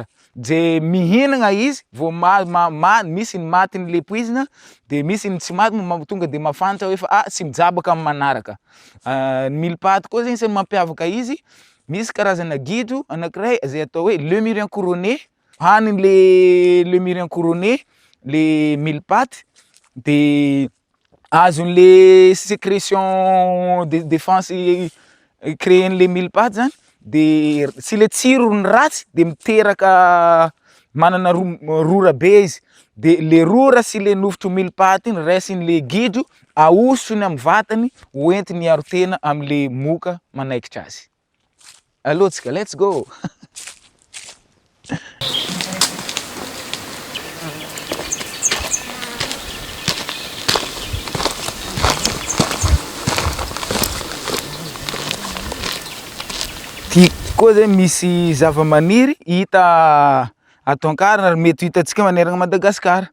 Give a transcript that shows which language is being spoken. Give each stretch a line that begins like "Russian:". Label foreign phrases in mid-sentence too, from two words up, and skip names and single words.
Malagasy: Zay mihinagna izy vao misy ny matiny le poizina de misy ny tsy matiny tonga de mafantatra hoe tsy mijabaka amin'ny manaraka.
French: Mille pattes
Malagasy: koa zegny se mampiavaka izy. Misy karazana gidro anankiray zay atao hoe
French: lémurien couronné.
Malagasy: Haniny
French: le lémurien couronné le mille pattes
Malagasy: de azon'le
French: sécrétion de défense
Malagasy: créen'le
French: mille pattes
Malagasy: zany de sy le tsirony ratsy de miteraka manana rora be izy. De le rora sy le nofotro
French: mille pattes
Malagasy: iny raisin'le gidro ahosony amin'ny vatany hoentiny hiaro tena am'le moka manaikitra azy. Alohantsika,
English: let's go!
Malagasy: Ty koa zay misy zavamaniry hita ato Ankarana ary mety hitantsika manerana Madagasikara.